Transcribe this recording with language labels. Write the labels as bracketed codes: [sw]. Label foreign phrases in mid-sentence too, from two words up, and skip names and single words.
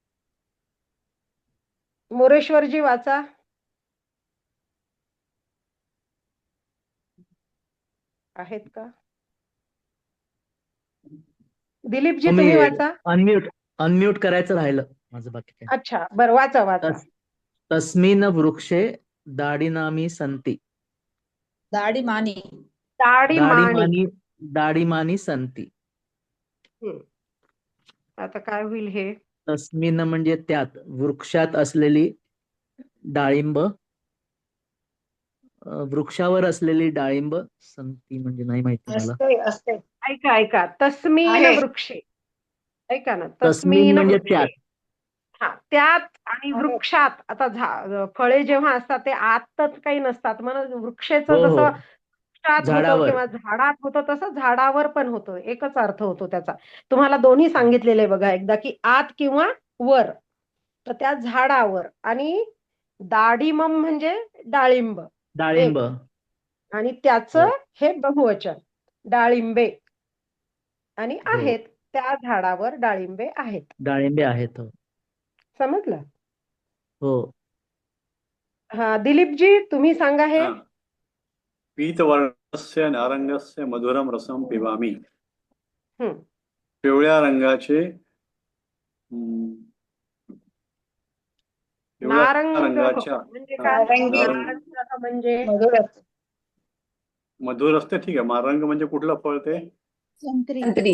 [mr] मोरेश्वरजी वाचा. आहेत का? दिलीपजी तुम्ही वाचा. अनम्यूट करायचं राहिलं माझं, बाकी काय. अच्छा बरं वाचा. [sa] तस्मिन् वृक्षे दाडिमानी सन्ति. दाढीमानी. दाडिमानी सन्ति. [mr] आता काय होईल हे? तस्मिन् म्हणजे त्यात, वृक्षात असलेली डाळिंब, वृक्षावर असलेली डाळिंब, संती म्हणजे नाही माहिती मला. असते. ऐका. [sa] तस्मिन वृक्षे. [mr] ऐका ना. तस्मिन् म्हणजे त्यात. त्यात आणि वृक्षात. आता फळे जेव्हा असतात ते आतच काही नसतात. म्हणून वृक्षेचं हो, जसं हो. वृक्षात होतं झाडावर. किंवा झाडात होतं तसं झाडावर पण होतं. एकच अर्थ होतो त्याचा. तुम्हाला दोन्ही सांगितलेले बघा एकदा, की आत किंवा वर. तर त्या झाडावर. आणि दाढिमम म्हणजे डाळिंब. डाळिंब. आणि त्याचं हे बहुवचन डाळिंबे. आणि आहेत. त्या झाडावर डाळिंबे आहेत. डाळिंबे आहेत. समजलं? हो. दिलीपजी तुम्ही सांगा हे. [sa] पीतवर्णस्य नारंगस्य मधुरम रसम पिबामी. [mr] पिवळ्या रंगाचे नारंगाच्या म्हणजे काय? म्हणजे मधुर असते. ठीक आहे. नारंग म्हणजे कुठलं फळ ते? संत्री.